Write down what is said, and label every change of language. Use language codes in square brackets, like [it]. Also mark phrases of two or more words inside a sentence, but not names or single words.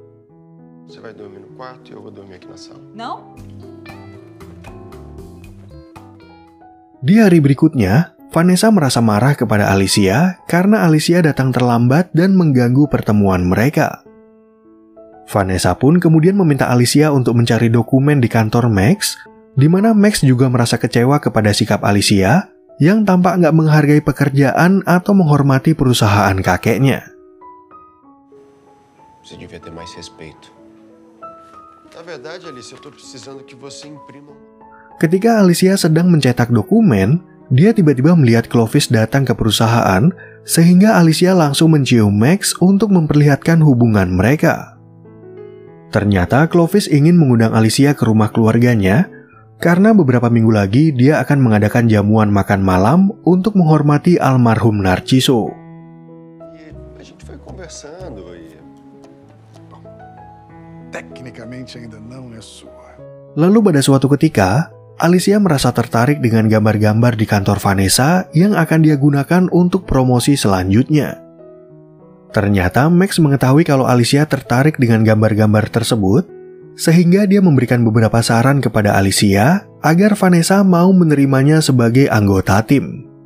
[id] Di hari berikutnya, Vanessa merasa marah kepada Alicia karena Alicia datang terlambat dan mengganggu pertemuan mereka. Vanessa pun kemudian meminta Alicia untuk mencari dokumen di kantor Max, di mana Max juga merasa kecewa kepada sikap Alicia yang tampak nggak menghargai pekerjaan atau menghormati perusahaan kakeknya. [pt] Você devia ter mais respeito. Na verdade, Alicia, eu tô precisando que você imprima. [id] Ketika Alicia sedang mencetak dokumen, dia tiba-tiba melihat Clovis datang ke perusahaan, sehingga Alicia langsung mencium Max untuk memperlihatkan hubungan mereka. Ternyata Clovis ingin mengundang Alicia ke rumah keluarganya, karena beberapa minggu lagi dia akan mengadakan jamuan makan malam untuk menghormati almarhum Narciso. [pt] A gente foi conversando e... Tecnicamente ainda não é sua. [id] Lalu pada suatu ketika, Alicia merasa tertarik dengan gambar-gambar di kantor Vanessa yang akan dia gunakan untuk promosi selanjutnya. Ternyata Max mengetahui kalau Alicia tertarik dengan gambar-gambar tersebut, sehingga dia memberikan beberapa saran kepada Alicia agar Vanessa mau menerimanya sebagai anggota tim.